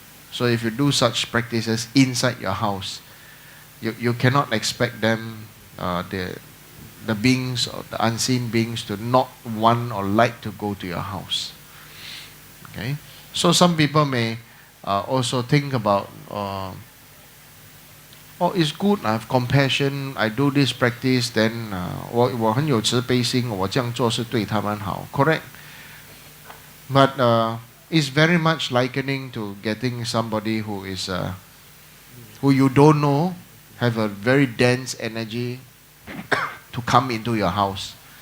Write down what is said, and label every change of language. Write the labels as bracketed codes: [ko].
[en] So if you do such practices inside your house, you cannot expect them, the beings or the unseen beings, to not want or like to go to your house. Okay, so some people may also think about, oh, it's good. I have compassion. I do this practice. [zh] Then 我很有慈悲心，我这样做是对他们好。 [en] Correct, but it's very much likening to getting somebody who is who you don't know, have a very dense energy to come into your house.